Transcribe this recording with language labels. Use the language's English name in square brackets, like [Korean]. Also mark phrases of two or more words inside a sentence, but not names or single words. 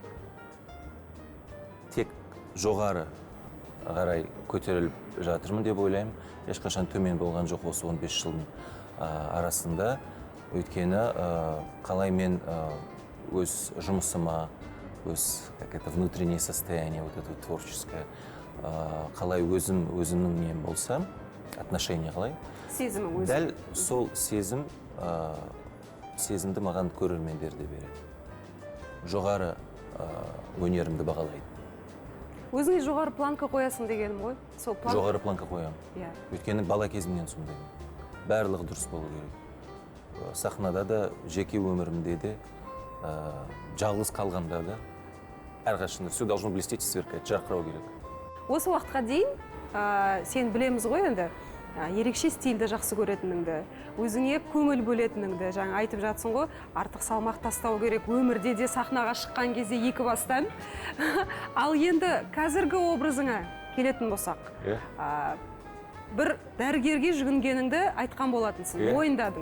[Kazakh] Тек жоғары қарай көтеріліп жатырмын деп ойлаймын. Ешқашан төмен болған жоқ осы 15 жылдың арасында. Өйткені қалай мен өз жұмысыма, өз [Russian] внутреннее состояние, вот это творческое, [Kazakh] қалай өзімнің нем болса, отношение қалай. Сезімің өзі. Дәл сол сезімді маған көрермендер де береді. Жоғары өнерімді бағалайды. Өзіңе жоғары планка қоясың дегенім ғой. Жоғары планка қоямын. Өйткені бала кезімнен сондаймын. Барлығы дұрыс болу керек. Сахнада да, жеке өмірімде де, жалғыз қалғанда да, әрқашанда [Russian] все должно блестеть и сверкать, [Kazakh] жарқырау керек. Осы уақытқа дейін сен білеміз ғой енді, ерекше стильді жақсы көретініңді, өзіңе көңіл бөлетініңді, жаңа айтып жатсың ғой, артық салмақ тастау керек, өмірде де сахнаға шыққан кезде екі бастан. Ал енді қазіргі образыңа келетін болсақ, бір дәрігерге жүгінгеніңді айтқан болатынсың, мойындадың.